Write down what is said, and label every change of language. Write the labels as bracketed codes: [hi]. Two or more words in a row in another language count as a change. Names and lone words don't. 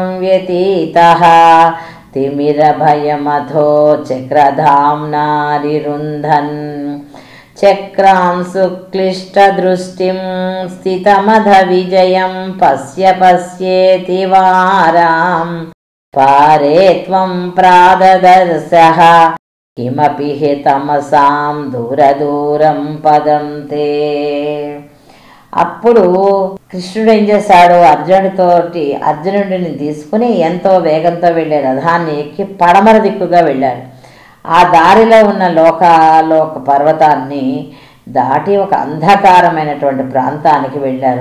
[sa] व्यतीतः तिमिरभयमथो चक्रधाम्नारिरुन्धन् चक्रां सुक्लिष्टदृष्टिं स्थितमधविजयं पश्य पश्येति वाराम् पारे त्वं प्राददर्शः किमपि हि तमसां దూరదూరం పదం తే. [te] అప్పుడు కృష్ణుడు ఏం చేశాడు, అర్జునుడిని తీసుకుని ఎంతో వేగంతో వెళ్ళే రథాన్ని ఎక్కి పడమర దిక్కుగా వెళ్ళాడు. ఆ దారిలో ఉన్న లోక పర్వతాన్ని దాటి ఒక అంధకారమైనటువంటి ప్రాంతానికి వెళ్ళారు.